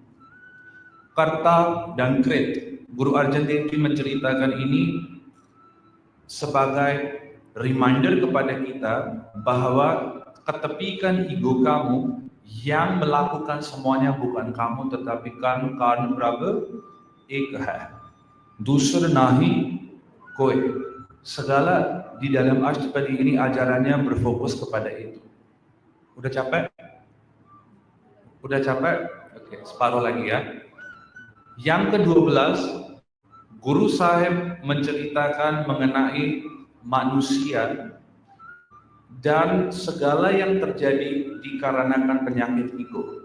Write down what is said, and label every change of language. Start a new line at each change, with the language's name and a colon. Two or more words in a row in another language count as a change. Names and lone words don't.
Indonesian: Karta dan krit. Guru Arjan Dev Ji menceritakan ini sebagai reminder kepada kita bahwa ketepikan ego kamu, yang melakukan semuanya bukan kamu tetapi kan karna
Punjabi: ਪ੍ਰਭੂ ਏਕ ਹੈ, ਦੂਸਰਾ ਨਾਹੀ ਕੋਈ.
Indonesian: Segala di dalam Ashtapadi ini ajarannya berfokus kepada itu. Udah capek? Udah capek? Oke, separuh lagi ya. Yang ke-12, Guru Sahib menceritakan mengenai manusia dan segala yang terjadi dikarenakan penyakit ego.